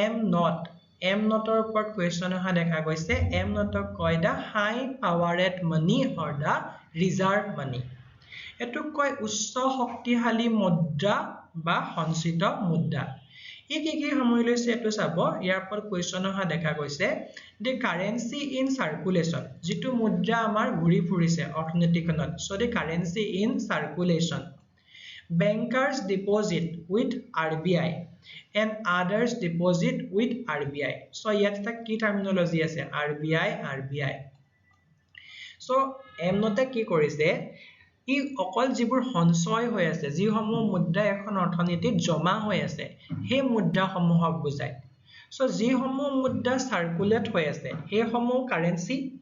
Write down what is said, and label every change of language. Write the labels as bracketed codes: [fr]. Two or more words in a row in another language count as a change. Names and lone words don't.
[as] M0 ৰ ওপৰত কোৱেশ্চন অহা দেখা গৈছে M0 ক কয় [en] the high powered money or the reserve [as] মানি এটো কয় উচ্চ শক্তিশালী মুদ্ৰা বা সঞ্চিত মুদ্ৰা ই কি সামৰি লৈছে এটো চাব ইয়াৰ ওপৰত কোৱেশ্চন অহা দেখা গৈছে [en] the currency in circulation [as] যেটো মুদ্ৰা আমাৰ ঘূৰি ফুৰিছে অৰ্থনীতিখনত [en] so the currency in circulation bankers deposit with RBI [as] and others deposit with RBI so ইয়াত এটা কি টাৰ্মিনোলজি আছে RBI so M0 কি কৰিছে ই অকল যিবোৰ সঞ্চয় হৈ আছে যিসমূহ মুদ্ৰা এখন অৰ্থনীতিত জমা হৈ আছে সেই মুদ্ৰা সমূহক বুজায় so যিসমূহ মুদ্ৰা সাৰ্কুলেট হৈ আছে সেই সমূহ কাৰেন্সি